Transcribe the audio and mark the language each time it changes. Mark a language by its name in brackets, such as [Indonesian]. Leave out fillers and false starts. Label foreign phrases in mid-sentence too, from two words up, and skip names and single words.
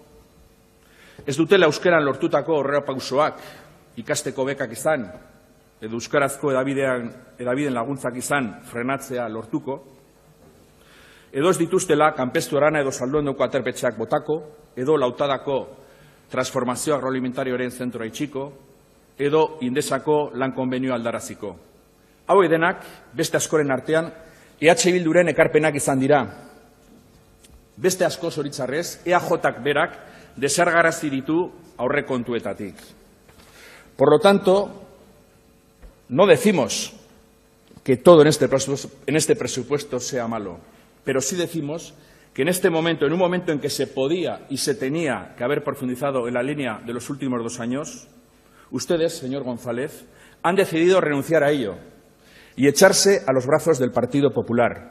[Basque] ez dutela euskeran lortutako aurrerapausoak ikasteko bekak izan, edo euskarazko hedabideen laguntzak izan frenatzea lortuko, edo ez dituztela kanpestu arana edo salduendoko aterpetxeak botako, edo lautadako transformazio agroalimentarioaren zentroa itxiko, edo indesako lan konbenioa aldaraziko. Hauek denak, beste askoren artean, EH Bilduren ekarpenak izan dira. Beste asko zoritzarrez, EAJak berak desargarazi ditu aurrekontuetatik. [Spanish] Por lo tanto, no decimos que todo en este presupuesto sea malo, pero sí decimos que en este momento, en un momento en que se podía y se tenía que haber profundizado en la línea de los últimos 2 años, ustedes, señor González, han decidido renunciar a ello y echarse a los brazos del Partido Popular.